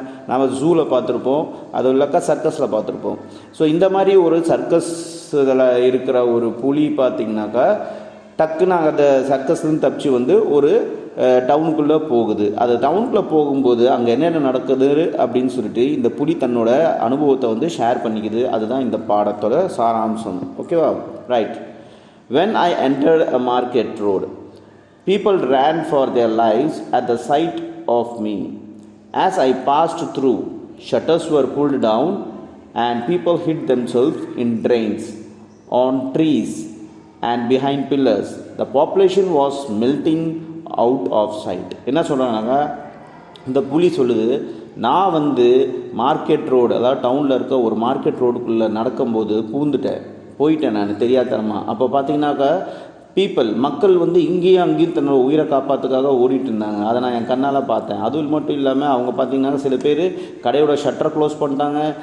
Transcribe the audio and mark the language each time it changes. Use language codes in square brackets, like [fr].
[ta] நம்ம ஜூவில் பார்த்துருப்போம், அது இல்லைக்கா சர்க்கஸில் பார்த்துருப்போம். ஸோ இந்த மாதிரி ஒரு சர்க்கஸ் இதில் இருக்கிற ஒரு புலி பார்த்திங்கனாக்கா, டக்குன்னு அந்த சர்க்கஸ்லேருந்து தப்பிச்சு ஒரு டவுனுக்குள்ளே போகுது. அது டவுனுக்குள்ளே போகும்போது அங்கே என்னென்ன நடக்குது அப்படின்னு சொல்லிட்டு இந்த புலி தன்னோட அனுபவத்தை ஷேர் பண்ணிக்குது. அதுதான் இந்த பாடத்தோட சாராம்சம். ஓகேவா? Right. [en] When I entered a market road, people ran for their lives at the sight of me. As I passed through, shutters were pulled down and people hid themselves in drains, on trees and behind pillars. The population was melting out of sight. [ta] என்ன சொல்கிறாங்க? இந்த புலி சொல்லுது, நான் market road, அதாவது டவுனில் இருக்க ஒரு மார்க்கெட் ரோடுக்குள்ளே நடக்கும்போது போயிட்டேன் நான் தெரியாதனமா. அப்போ பார்த்தீங்கன்னாக்கா மக்கள் இங்கேயும் அங்கேயும் தன்னோட உயிரை காப்பாற்றுக்காக ஓடிட்டு இருந்தாங்க. அதை நான் என் கண்ணால் பார்த்தேன். அதுவும் மட்டும் இல்லாமல் அவங்க பார்த்தீங்கன்னா சில பேர் கடையோட ஷட்டரை க்ளோஸ் பண்ணிட்டாங்க.